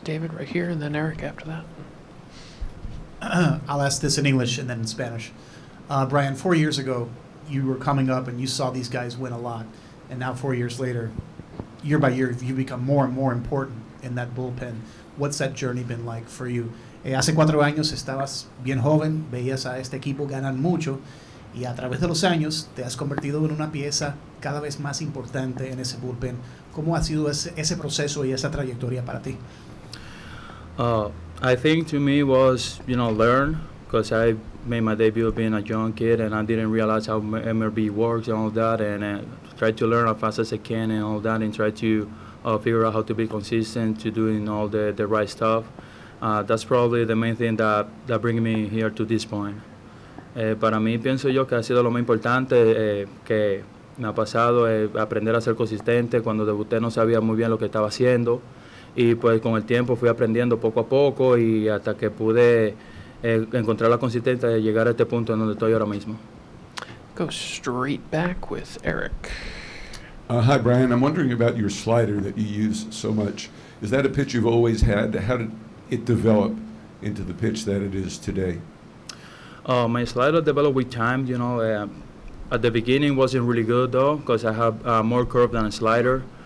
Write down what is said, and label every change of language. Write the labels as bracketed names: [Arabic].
[English] David right here, and then Eric after that. I'll ask this in English and then in Spanish. Bryan, 4 years ago, you were coming up and you saw these guys win a lot, and now 4 years later, year by year, you become more and more important in that bullpen. What's that journey been like for you? [Spanish] Hace 4 años estabas bien joven, veías a este equipo ganar mucho, y a través de los años te has convertido en una pieza cada vez más importante en ese bullpen. ¿Cómo ha sido ese proceso y esa trayectoria para ti? [English] I think to me was, learn, because I made my debut being a young kid and I didn't realize how MLB works and all that, and try to learn as fast as I can and all that, and try to figure out how to be consistent, to doing all the right stuff. That's probably the main thing that bring me here to this point. [Spanish] Para mí pienso yo que ha sido lo más importante que me ha pasado, aprender a ser consistente. Cuando debuté no sabía muy bien lo que estaba haciendo, y pues con el tiempo fui aprendiendo poco a poco y hasta que pude encontrar la consistencia de llegar a este punto en donde estoy ahora mismo. [English] Go straight back with Eric. Hi, Bryan. I'm wondering about your slider that you use so much. Is that a pitch you've always had? How did it develop into the pitch that it is today? My slider developed with time. At the beginning wasn't really good though, because I have more curve than a slider.